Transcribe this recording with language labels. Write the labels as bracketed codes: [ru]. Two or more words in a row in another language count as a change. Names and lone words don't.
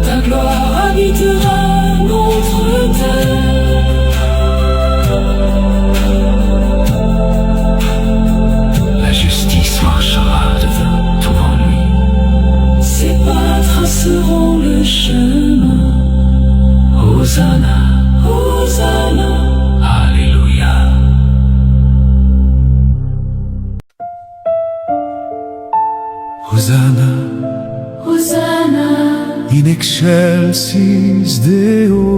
[fr] ta gloire habitera notre terre. la justice marchera devant lui. Ses pas traceront le chemin. Hosanna, Hosanna, Alléluia. Hosanna, Hosanna, [la] in excelsis Deo.